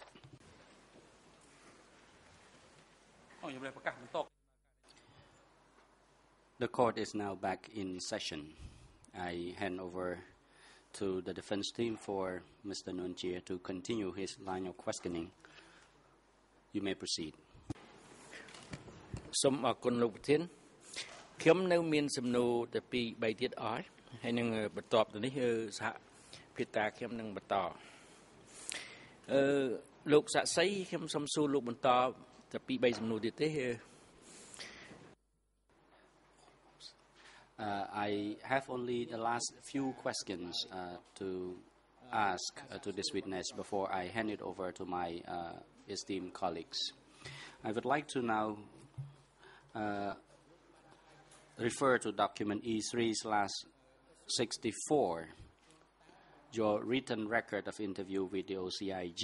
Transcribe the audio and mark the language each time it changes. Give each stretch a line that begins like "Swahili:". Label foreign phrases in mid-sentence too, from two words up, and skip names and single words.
English: The court is now back in session. I hand over to the defense team for Mr. Nguyen Chia to continue his line of questioning. You may proceed.
Khmer: សូមអរគុណលោកប្រធានខ្ញុំនៅមានសំណួរតែពីរ3ទៀតអស់ហើយនឹងបន្ទាប់ទៅនេះសហភិតាខ្ញុំនឹងបន្តលោកសាក់សីខ្ញុំសូមសួរលោកបន្តតែពីរ3សំណួរទៀតទេ
English: I have only the last few questions to ask to this witness before I hand it over to my esteemed colleagues. I would like to now refer to document E3/64, your written record of interview with the OCIJ.